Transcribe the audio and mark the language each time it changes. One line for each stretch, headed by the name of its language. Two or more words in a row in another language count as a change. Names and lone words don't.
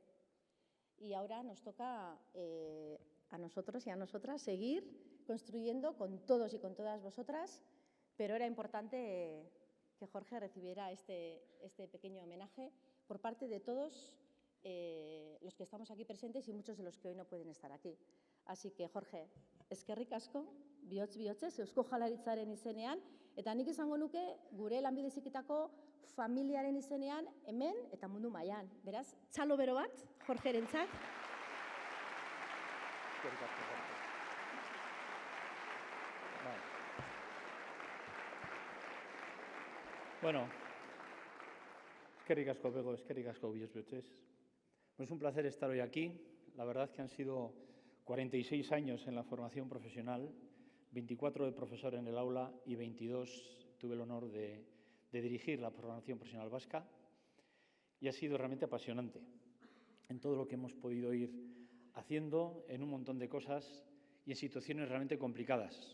Spanish: Y ahora nos toca a nosotros y a nosotras seguir construyendo con todos y con todas vosotras, pero era importante que Jorge recibiera este pequeño homenaje por parte de todos los que estamos aquí presentes y muchos de los que hoy no pueden estar aquí. Así que, Jorge,
Basque: eskerrik asko, bihotz-bihotzez, Eusko Jaurlaritzaren izenean, eta nik esango nuke gure lanbide heziketako familiaren izenean hemen eta mundu mailan. Beraz, txalo bero bat, Jorgerentzat. Eskerrik asko, Jorge. Bueno, eskerrik asko, Bego, eskerrik asko, bihotz-bihotzez.
Spanish: Es un placer estar hoy aquí. La verdad que han sido 46 años en la formación profesional, 24 de profesor en el aula y 22 tuve el honor de dirigir la formación profesional vasca, y ha sido realmente apasionante en todo lo que hemos podido ir haciendo, en un montón de cosas y en situaciones realmente complicadas.